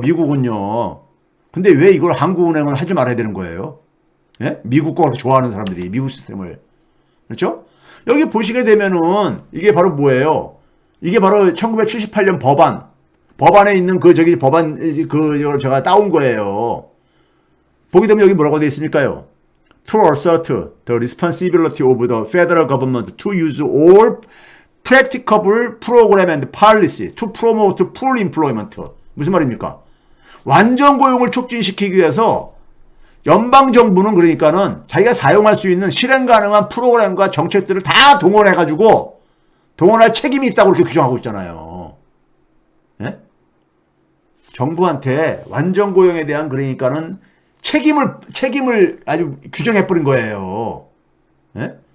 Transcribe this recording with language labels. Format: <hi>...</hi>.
<ko>미국은요. 근데 왜 이걸 한국은행은 하지 말아야 되는 거예요? 예? 미국 거 좋아하는 사람들이 미국 시스템을. 그렇죠? 여기 보시게 되면은 이게 바로 뭐예요? 이게 바로 1978년 법안에 있는 그 저기 법안 그 제가 따온 거예요. 보게 되면 여기 뭐라고 되어 있습니까요?</ko> <en>To assert the responsibility of the federal government to use all practicable program and policy to promote full employment.</en> <ko>무슨 말입니까? 완전 고용을 촉진시키기 위해서 연방정부는 그러니까는 자기가 사용할 수 있는 실행 가능한 프로그램과 정책들을 다 동원해가지고 동원할 책임이 있다고 이렇게 규정하고 있잖아요. 예? 정부한테 완전 고용에 대한 그러니까는 책임을 아주 규정해버린 거예요. 예?</ko>